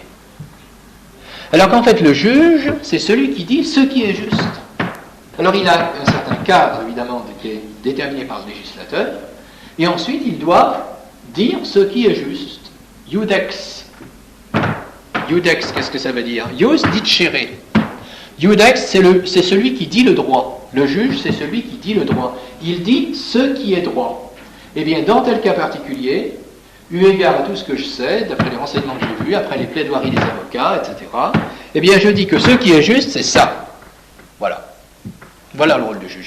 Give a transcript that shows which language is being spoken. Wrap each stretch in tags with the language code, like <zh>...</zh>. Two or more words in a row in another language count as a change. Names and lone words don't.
<fr>Alors qu'en fait, le juge, c'est celui qui dit ce qui est juste. Alors il a un certain cadre, évidemment, qui est déterminé par le législateur, et ensuite il doit dire ce qui est juste. Iudex. Iudex, qu'est-ce que ça veut dire?</fr> <la>Ius dicere.</la> <fr>Iudex, c'est celui qui dit le droit. Le juge, c'est celui qui dit le droit. Il dit ce qui est droit. Eh bien, dans tel cas particulier, eu égard à tout ce que je sais, d'après les renseignements que j'ai vus, après les plaidoiries des avocats, etc., eh bien, je dis que ce qui est juste, c'est ça. Voilà. Voilà le rôle du juge.</fr>